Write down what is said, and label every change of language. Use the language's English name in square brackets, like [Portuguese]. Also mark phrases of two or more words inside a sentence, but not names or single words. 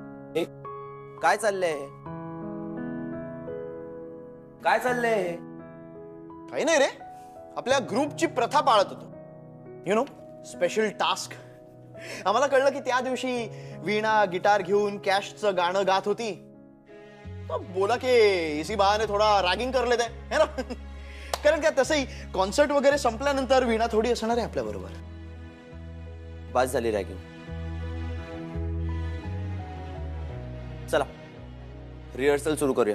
[Marathi] काय चाललंय? काय चाललंय? काही नाही रे, आपल्या ग्रुपची प्रथा पाळत होतो. [English] you know, special task. [Marathi] आम्हाला कळलं की त्या दिवशी वीणा गिटार घेऊन कॅशचं गाणं गात होती. [Hindi] तो बोला की इसी बहाने थोडा रॅगिंग कर लेते है ना. [Marathi] कारण काय तसंही कॉन्सर्ट वगैरे संपल्यानंतर वीणा थोडी असणार आहे आपल्या बरोबर. बास झाली रॅगिंग. चला रिहर्सल सुरू करूया.